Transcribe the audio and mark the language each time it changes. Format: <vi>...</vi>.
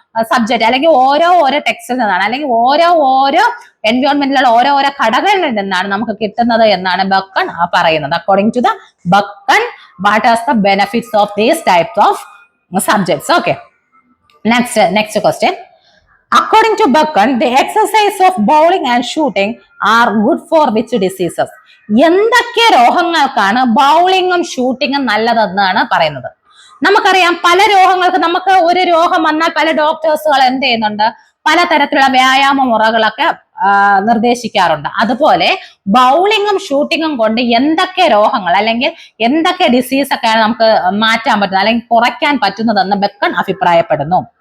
<ml>Subject അല്ലെങ്കിൽ ഓരോ ടെക്സ്റ്റിൽ നിന്നാണ് അല്ലെങ്കിൽ ഓരോ എൻവയോൺമെന്റിലുള്ള ഓരോ ഘടകങ്ങളിൽ നിന്നാണ് നമുക്ക് കിട്ടുന്നത് എന്നാണ് ബക്കൺ പറയുന്നത്.</ml> <en>According to the Bacon what are the benefits of these types of subjects. Okay, next question. According to Bacon, the exercise of bowling and shooting are good for which diseases?</en> <ml>എന്തൊക്കെ രോഗങ്ങൾക്കാണ് ബൗളിങ്ങും ഷൂട്ടിങ്ങും നല്ലതെന്നാണ് പറയുന്നത്? നമുക്കറിയാം പല രോഗങ്ങൾക്ക് നമുക്ക് ഒരു രോഗം വന്നാൽ പല ഡോക്ടേഴ്സുകൾ എന്ത് ചെയ്യുന്നുണ്ട് പലതരത്തിലുള്ള വ്യായാമ മുറകളൊക്കെ നിർദ്ദേശിക്കാറുണ്ട്. അതുപോലെ ബൗളിങ്ങും ഷൂട്ടിങ്ങും കൊണ്ട് എന്തൊക്കെ രോഗങ്ങൾ അല്ലെങ്കിൽ എന്തൊക്കെ ഡിസീസ് ഒക്കെയാണ് നമുക്ക് മാറ്റാൻ പറ്റുന്നത് അല്ലെങ്കിൽ കുറയ്ക്കാൻ പറ്റുന്നതെന്ന് ബക്കൺ അഭിപ്രായപ്പെടുന്നു.</ml>